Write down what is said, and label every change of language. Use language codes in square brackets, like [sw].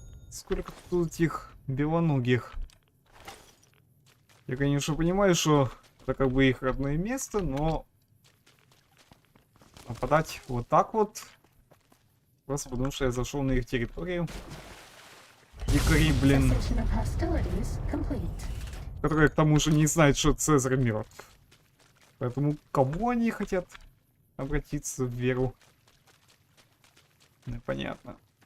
[ru] Сколько тут этих белоногих. Я, конечно, понимаю, что это как бы их родное место, но нападать вот так вот, просто потому что я зашел на их территорию. Дикари, блин, [en] Cessation of hostilities complete. [ru] которые к тому же не знают, что Цезарь мертв. Поэтому к кому они хотят обратиться в веру? Непонятно.